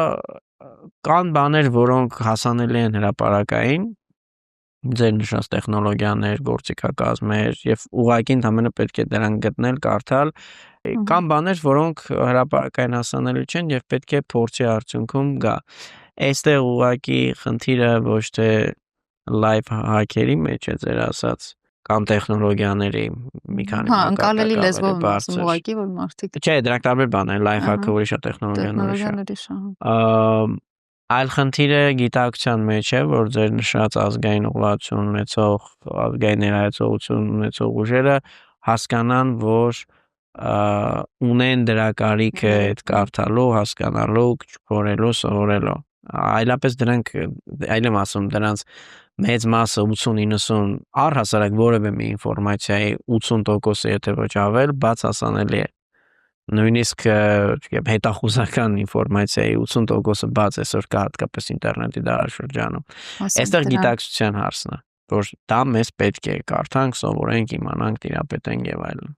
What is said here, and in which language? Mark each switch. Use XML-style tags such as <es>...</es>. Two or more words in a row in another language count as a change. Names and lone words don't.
<hy>կան բաներ, որոնք հասանելի են հրապարակային, ձեր նշած տեխնոլոգիաներ, գործիքակազմեր եւ ուղղակի ընդհանրապես պետք է դրանք գտնել, կարդալ, կան բաներ, որոնք հրապարակային հասանելի չեն եւ պետք է փորձի արդյունքում գա։ Այստեղ ուղղակի խնդիրը ոչ թե</hy> <en>live hack-</en> <hy>երի մեջ է ձեր ասած կամ տեխնոլոգիաների մի քանի անկալելի լեզվով ասում ուղղակի որ մարդիկ Չէ, դրանք տարբեր բաներ են,</hy> <en>live hack-</en> <hy>ը ուրիշ է, տեխնոլոգիաները շատ։ Այլ խնդիրը գիտակցության մեջ է, որ ձեր նշած ազգային ուղղություն ունեցող, ազգային ներկայացություն ունեցող ուժերը հասկանան, որ ունեն դրա կարիքը այդ կարդալու, հասկանալու, փորելու, սովորելու։ Այլապես դրանք, այլ եմ ասում, դրանց մեծ մասը 80-90 առհասարակ որևէ մի ինֆորմացիայի 80%-ը եթե ոչ ավել բաց հասանելի է։ Նույնիսկ հետախուզական ինֆորմացիայի 80%-ը բաց այսօր կա հատկապես ինտերնետի դարաշրջանում։ Այստեղ գիտակցության հարցն է, որ դա մեզ պետք է կարդանք, սովորենք, իմանանք, տիրապետենք եւ այլն։</hy>